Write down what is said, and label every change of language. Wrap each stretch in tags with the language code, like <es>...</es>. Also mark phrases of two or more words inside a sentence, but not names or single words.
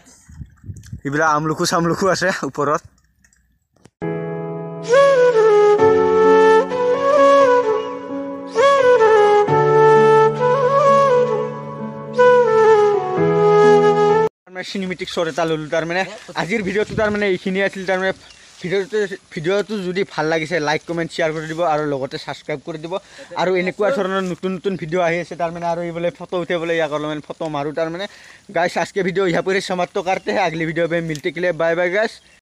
<as>এইবিলাক আমলখু চামলখু আছে ওপৰত।</as> <en>cinematic shot</en> <as>এটা ল'লোঁ তাৰমানে। আজিৰ ভিডিঅ'টো তাৰমানে এইখিনি আছিল তাৰমানে। ভিডিঅ'টো যদি ভাল লাগিছে</as> <en>like comment share</en> <as>কৰি দিব আৰু লগতে ছাবস্ক্ৰাইব কৰি দিব। আৰু এনেকুৱা ধৰণৰ নতুন ভিডিঅ' আহি আছে তাৰমানে, আৰু এইবোলে ফটো উঠিবলৈ ইয়াক অলপমান ফটো মাৰোঁ তাৰমানে।</as> <hi>गाइस आज के वीडियो यहाँ पर समाप्त करते हैं, अगली वीडियो में मिलते के लिए</hi> <en>bye bye</en> <hi>गाइस।</hi>